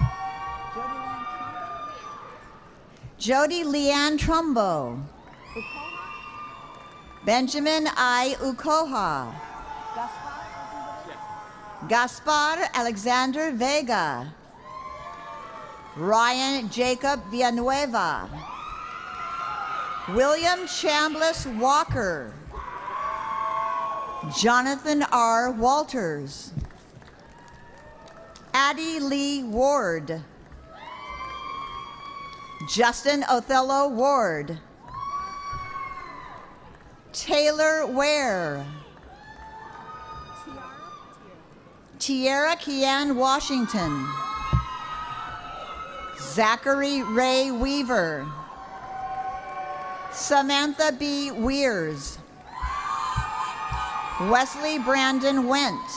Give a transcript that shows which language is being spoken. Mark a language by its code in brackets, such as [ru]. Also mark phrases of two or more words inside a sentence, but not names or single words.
[en] Jody Leanne Trumbo. Benjamin I. Ukoha. Gaspar Alexander Vega. Ryan Jacob Villanueva. William Chambliss Walker. Jonathan R. Walters. Addie Lee Ward. Justin Othello Ward. Taylor Ware. Tierra Kian Washington. Zachary Ray Weaver. Samantha B. Weers. Wesley Brandon Went.